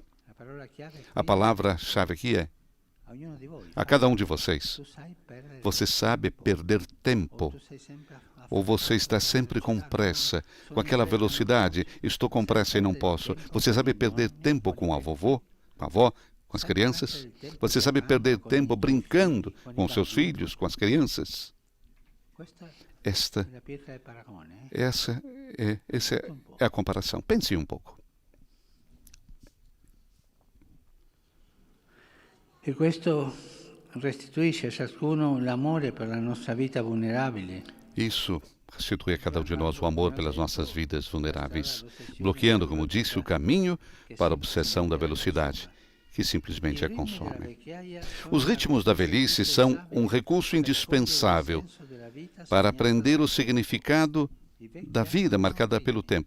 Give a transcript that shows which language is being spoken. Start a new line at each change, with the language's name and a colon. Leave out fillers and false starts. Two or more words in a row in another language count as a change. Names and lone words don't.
Portuguese: A palavra-chave aqui é: a cada um de vocês, você sabe perder tempo, ou você está sempre com pressa, com aquela velocidade, estou com pressa e não posso. Você sabe perder tempo com a vovó, com a avó, com as crianças? Você sabe perder tempo brincando com os seus filhos, com as crianças? Essa é a comparação. Pense um pouco.
Italian: E questo restituisce a ciascuno l'amore per la nostra vita vulnerabile.
Portuguese: Isso restitui a cada um de nós o amor pelas nossas vidas vulneráveis, bloqueando, como disse, o caminho para a obsessão da velocidade, que simplesmente a consome. Os ritmos da velhice são um recurso indispensável para aprender o significado da vida marcada pelo tempo.